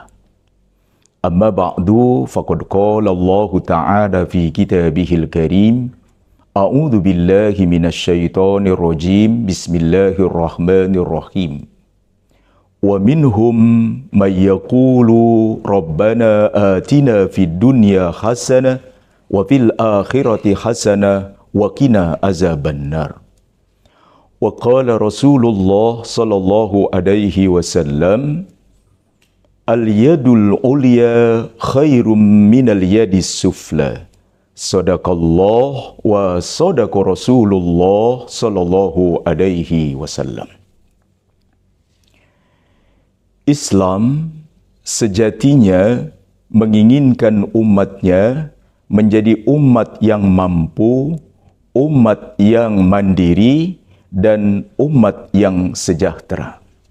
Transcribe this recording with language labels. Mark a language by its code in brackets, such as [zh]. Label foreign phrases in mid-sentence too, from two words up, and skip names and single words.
[ar] أما بعد، فقد قال الله تعالى في كتابه الكريم، أعوذ بالله من الشيطان الرجيم. بسم الله الرحمن الرحيم. ومنهم من يقول ربنا آتنا في الدنيا حسنة وفي الآخرة حسنة وقنا عذاب النار. وقال رسول الله صلى الله عليه وسلم، اليد العليا خير من اليد السفلى. صدق الله وصدق رسول الله صلى الله عليه وسلم. [id] Islam sejatinya menginginkan umatnya menjadi umat yang mampu, umat yang mandiri, dan umat yang sejahtera.